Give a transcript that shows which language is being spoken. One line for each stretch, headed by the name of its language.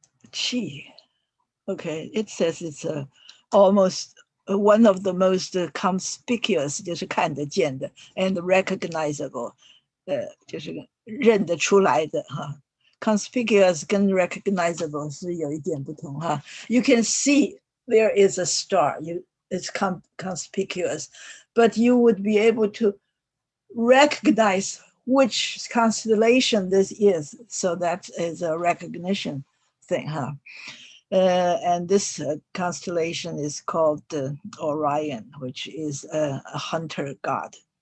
English: Chi. Okay, it says it's almost one of the most conspicuous,
Chinese: 就是看得见的
English: and recognizable,
Chinese: 就是认得出来的哈。 Conspicuous 跟 recognizable 是有一点不同哈。
English: You can see there is a star. It's conspicuous, but you would be able to recognize which constellation this is. So that is a recognition thing, huh? And this constellation is called Orion, which is a hunter god.